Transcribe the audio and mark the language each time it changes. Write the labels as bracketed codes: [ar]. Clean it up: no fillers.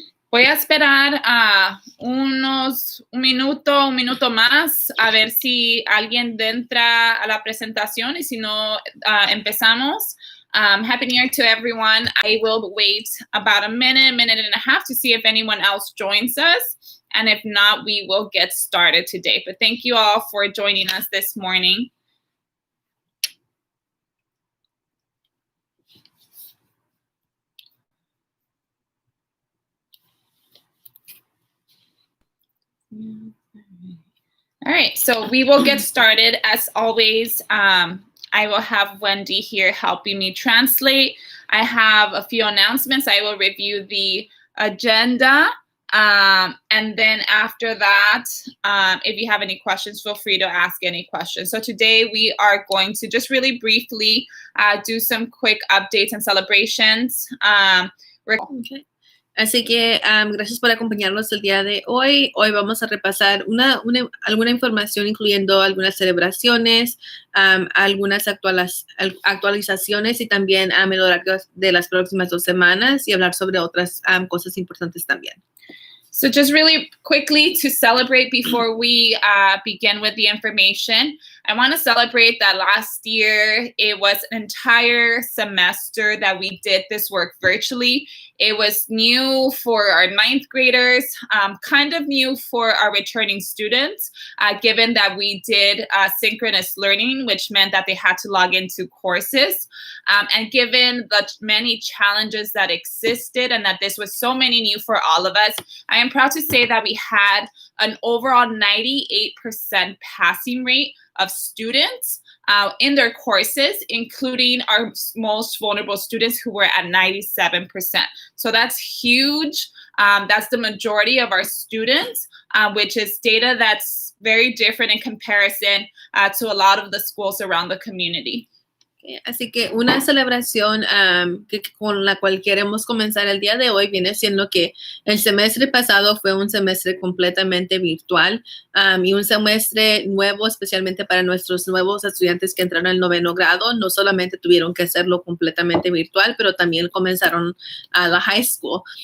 [es] Voy a esperar un minuto más a ver si alguien entra a la presentación y si no, empezamos. [en] Happy New Year to everyone. I will wait about a minute and a half to see if anyone else joins us. And if not, we will get started today. But thank you all for joining us this morning. All right, so we will get started. As always, I will have Wendy here helping me translate. I have a few announcements. I will review the agenda. And then after that, if you have any questions, feel free to ask any questions. So today we are going to just really briefly do some quick updates and celebrations. Okay. [es] Así que gracias por acompañarnos el día de hoy. Hoy vamos a repasar alguna información, incluyendo algunas celebraciones, algunas actualizaciones y también el horario de las próximas 2 semanas y hablar sobre otras cosas importantes también. [en] So just really quickly to celebrate before we begin with the information, I want to celebrate that last year it was an entire semester that we did this work virtually. It was new for our 9th graders, kind of new for our returning students, given that we did synchronous learning, which meant that they had to log into courses. And given the many challenges that existed and that this was so many new for all of us, I am proud to say that we had an overall 98% passing rate of students in their courses, including our most vulnerable students who were at 97%. So that's huge. That's the majority of our students, which is data that's very different in comparison to a lot of the schools around the community. [es] Así que una celebración con la cual queremos comenzar el día de hoy viene siendo que el semestre pasado fue un semestre completamente virtual y un semestre nuevo, especialmente para nuestros nuevos estudiantes que entraron al 9º grado. No solamente tuvieron que hacerlo completamente virtual, pero también comenzaron a la high school.